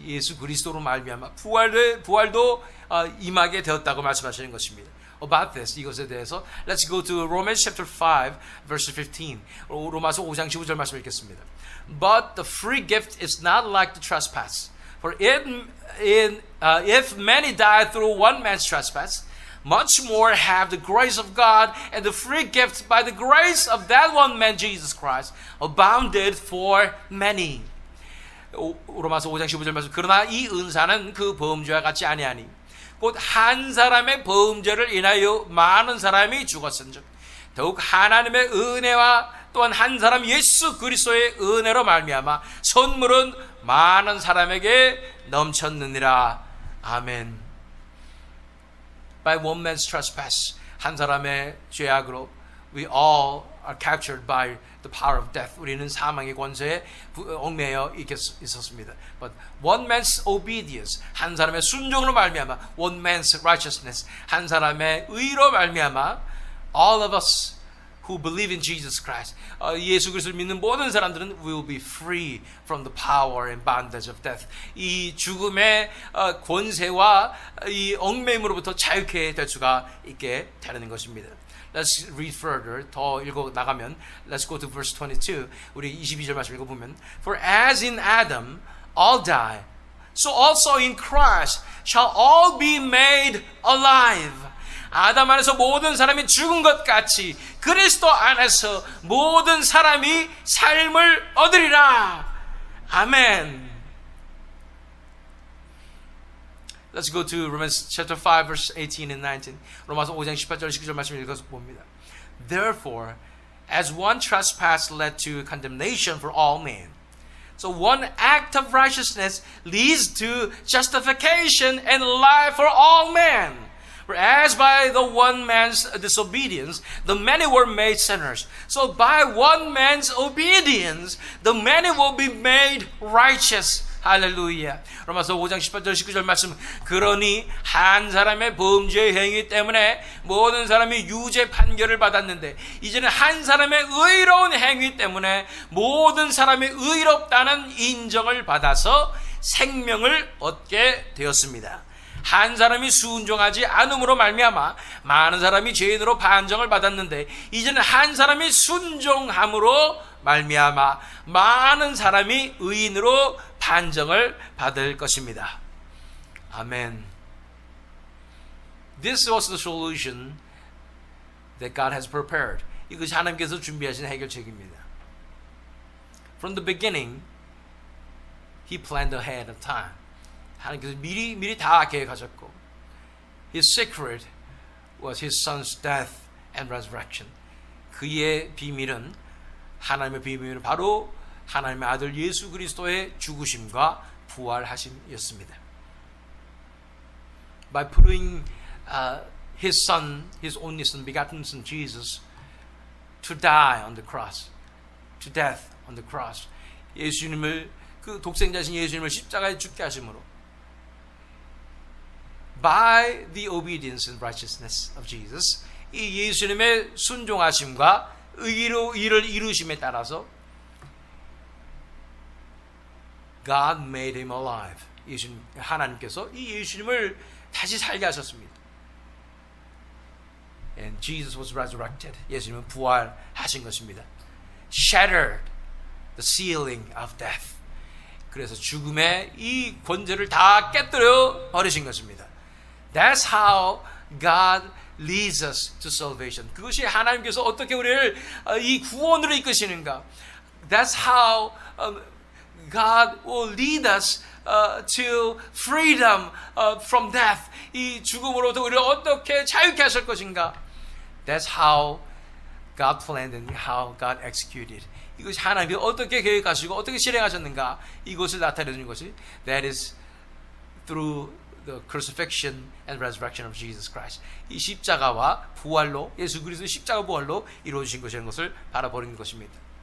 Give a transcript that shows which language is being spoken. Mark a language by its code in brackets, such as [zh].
[ko] 예수 그리스도로 말미암아 부활도 임하게 되었다고 말씀하시는 것입니다. [en] About this, [ko] 이것에 대해서 [en] let's go to Romans chapter 5 verse 15. [ko] 로마서 5장 15절 말씀 읽겠습니다. [en] But the free gift is not like the trespass. For if many died through one man's trespass, much more have the grace of God and the free gift by the grace of that one man Jesus Christ abounded for many. [ko] 로마서 5장 15절 말씀. 그러나 이 은사는 그 범죄와 같지 아니하니 곧 한 사람의 범죄를 인하여 많은 사람이 죽었은즉 더욱 하나님의 은혜와 또한 한 사람 예수 그리스도의 은혜로 말미암아 선물은 많은 사람에게 넘쳤느니라. 아멘. [en] By one man's trespass, [ko] 한 사람의 죄악으로 [en] we all are captured by the power of death. [ko] 우리는 사망의 권세에 얽매여 있었습니다. [en] But one man's obedience, [ko] 한 사람의 순종으로 말미암아, [en] one man's righteousness, [ko] 한 사람의 의로 말미암아, [en] all of us who believe in Jesus Christ, [ko] 예수 그리스도를 믿는 모든 사람들은 [en] will be free from the power and bondage of death. [ko] 이 죽음의 권세와 이 얽매임으로부터 자유케 될 수가 있게 되는 것입니다. [en] Let's read further. [ko] 더 읽어 나가면 [en] Let's go to verse 22. [ko] 우리 22절 말씀 읽어보면 [en] For as in Adam all die, so also in Christ shall all be made alive. [ko] 아담 안에서 모든 사람이 죽은 것 같이 그리스도 안에서 모든 사람이 삶을 얻으리라. 아멘. [en] Let's go to Romans chapter 5 verse 18 and 19. [ko] 로마서 5장 18절 19절 말씀 읽어서 봅니다. [en] Therefore, as one trespass led to condemnation for all men, so one act of righteousness leads to justification and life for all men. Whereas by the one man's disobedience, the many were made sinners. So by one man's obedience, the many will be made righteous. [ko] 할렐루야. 로마서 5장 18절 19절 말씀. 그러니 한 사람의 범죄 행위 때문에 모든 사람이 유죄 판결을 받았는데 이제는 한 사람의 의로운 행위 때문에 모든 사람이 의롭다는 인정을 받아서 생명을 얻게 되었습니다. 한 사람이 순종하지 않음으로 말미암아 많은 사람이 죄인으로 판정을 받았는데 이제는 한 사람이 순종함으로 말미암아 많은 사람이 의인으로 판정을 받을 것입니다. 아멘. [en] This was the solution that God has prepared. [ko] 이것이 하나님께서 준비하신 해결책입니다. [en] From the beginning, He planned ahead of time. [ko] 하나님께서 미리 다 계획하셨고 [en] His secret was His Son's death and resurrection. [ko] 그의 비밀은 하나님의 비밀은 바로 하나님의 아들 예수 그리스도의 죽으심과 부활하심이었습니다. [en] By putting His Son, His only Son, begotten Son Jesus, to die on the cross, to death on the cross. [ko] 예수님을 그 독생자신 예수님을 십자가에 죽게 하심으로 [en] by the obedience and righteousness of Jesus, [ko] 이 예수님의 순종하심과 의로 일을 이루심에 따라서 [en] God made him alive. [ko] 예수님, 하나님께서 이 예수님을 다시 살게 하셨습니다. [en] And Jesus was resurrected. [ko] 예수님은 부활하신 것입니다. [en] Shattered the ceiling of death. [ko] 그래서 죽음의 이 권세를 다 깨뜨려 버리신 것입니다. [en] That's how God leads us to salvation. [ko] 그것이 하나님께서 어떻게 우리를 이 구원으로 이끄시는가. [en] That's how God will lead us to freedom from death. [ko] 이 죽음으로부터 우리를 어떻게 자유케 하실 것인가. [en] That's how God planned and how God executed. [ko] 이것이 하나님이 어떻게 계획하시고 어떻게 실행하셨는가. 이것을 나타내는 것이 [en] that is through the crucifixion and resurrection of Jesus Christ. [ko] 이 십자가와 부활로 예수 그리스도의 십자가 부활로 이루어진 것이라는 것을 바라보는 것입니다.